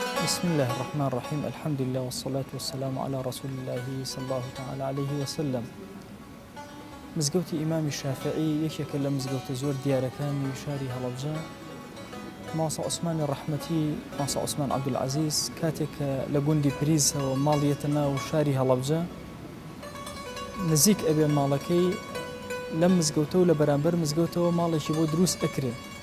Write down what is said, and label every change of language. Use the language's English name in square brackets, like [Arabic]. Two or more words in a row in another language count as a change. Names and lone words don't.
[Arabic] بسم الله الرحمن الرحيم الحمد لله والصلاة والسلام على رسول الله صلى الله تعالى عليه وسلم. [Central Kurdish] مزگەوتی ئیمامی شافعی یەکێکە لە مزگەوتە زۆر دیارەکانی شاری هەڵەبجە. ماسە عوسمانی ڕەحمەتی ماسە عوسمان عەبدولعەزیز کاتێکە لە گوندی پریزەوە ماڵیەتە ناو شاری هەڵەبجە نزیک ئەبێ ماڵەکەی لەم مزگەوتە و لە بەرامبەر مزگەوتەوە ماڵێکی بۆ دروست ئەکرێ.